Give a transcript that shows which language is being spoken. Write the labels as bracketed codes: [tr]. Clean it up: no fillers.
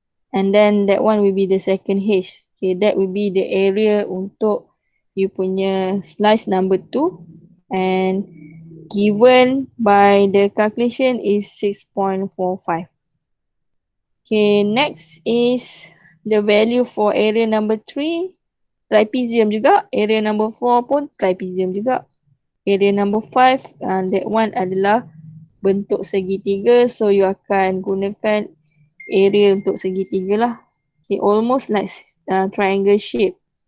[en] And then that one will be the second H. Okay, that will be the area [ms] untuk you punya [en] slice number 2. And given by the calculation is 6.45. Okay, next is the value for area number 3. [ms] Trapezium juga. Area number 4 pun trapezium juga. [en] Area number 5, that one [ms] adalah bentuk segitiga. So you akan gunakan area untuk segitiga lah. [en] Okay, almost like triangle shape.